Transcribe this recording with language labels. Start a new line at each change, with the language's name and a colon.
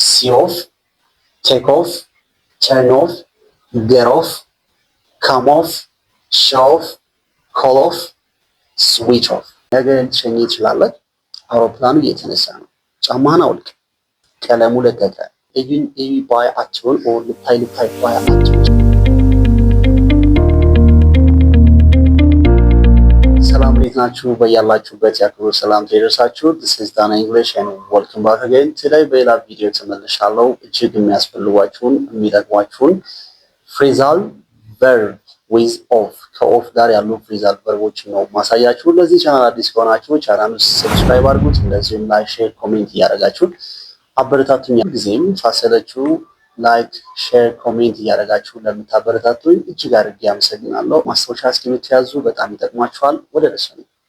English: see off, take off, turn off, get off, come off, show off, call off, switch off።
Amharic: ነገ ልትሸኝ ትችላለህ። አውሮፕላኑ እየተነሳ ነው። ጫማህን አውልቅ። ቀለሙ ለቀቀ። ኤዩ ባይ አትሁን ኦር ልታይ ባይ አትሁን። ሰላም እንዴት ናችሁ? በያላችሁበት የአክብሮት ሰላምታ ይድረሳችሁ።
English: This is Dana English and welcome back again.
Amharic: Today በሌላ ቪዲዮ ተመልሻለሁ። እጅግ የሚያስፈልጓችሁን የሚጠቅሟችሁን ፍሬዛል ቨርብ
English: with off
Amharic: ከኦፍ ጋር ያሉ ፍሬዛል ቨርቦችን ነው ማሳያችሁ። ለዚህ ቻናል አዲስ ከሆናችሁ ቻናሉን ሰብስክራይብ አድርጉት። እንደዚሁም ላይክ፣ ሼር፣ ኮሜንት እያደረጋችሁ አበረታቱኝ። ጊዜም ሳሰለችሁ ላይክ፣ ሼር፣ ኮሜንት እያደረጋችሁ ለምታበረታቱኝ እጅግ አድርጌ አመሰግናለሁ። ማስታወሻ እስኪምትያዙ በጣም ይጠቅማችኋል። ወደ ለሰኑ